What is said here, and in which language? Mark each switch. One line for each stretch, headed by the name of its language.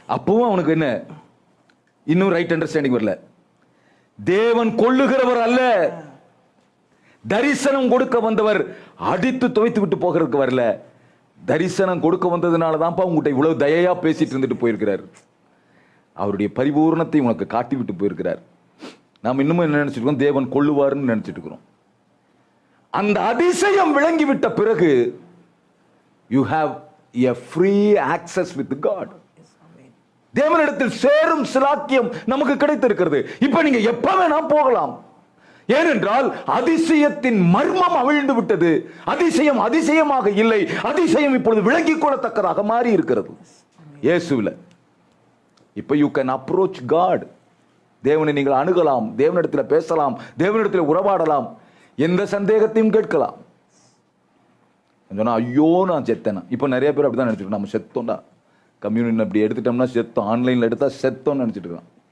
Tamil: அப்பவும் அவனுக்கு என்ன, இன்னும் ரைட் அண்டர்ஸ்டாண்டிங் வரல. தேவன் கொல்லுகிறவர் அல்ல, தரிசனம் கொடுக்க வந்தவர். அடித்து துவைத்து விட்டு போகிறதுக்கு வரல, தரிசனம் கொடுக்க வந்ததுனால தான்ப்பா உங்ககிட்ட இவ்வளவு தயையா பேசிட்டு இருந்துட்டு போயிருக்கிறார். அவருடைய பரிபூர்ணத்தை உனக்கு காட்டி விட்டு போயிருக்கிறார். நாம் இன்னமும் என்ன நினைச்சிட்டு இருக்கோம், தேவன் கொள்ளுவார்னு நினைச்சிட்டு இருக்கிறோம். அந்த அதிசயம் விளங்கிவிட்ட பிறகு
English: you have a free access with God.
Tamil: தேவனிடத்தில் சேரும் சிலாக்கியம் நமக்கு கிடைத்திருக்கிறது. இப்ப நீங்க எப்ப வேணா போகலாம். ஏனென்றால் அதிசயத்தின் மர்மம் அவிழ்ந்து விட்டது. அதிசயம் அதிசயமாக இல்லை, அதிசயம் இப்பொழுது விளங்கிக் கொள்ளத்தக்கதாக மாறி இருக்கிறது இயேசுவில்.
English: இப்ப you can approach God.
Tamil: தேவனை நீங்கள் அணுகலாம், தேவனிடத்தில் பேசலாம், தேவனிடத்தில் உறவாடலாம், எந்த சந்தேகத்தையும் கேட்கலாம். சொன்னா ஐயோ நான் செத்தேனா. இப்ப நிறைய பேர் அப்படிதான் நினைச்சிட்டு, நம்ம செத்தோம்டா, கம்யூனியன் அப்படி எடுத்துட்டோம்னா செத்தோம், ஆன்லைன்ல எடுத்தா செத்தோம்னு நினைச்சிட்டு இருக்கான்.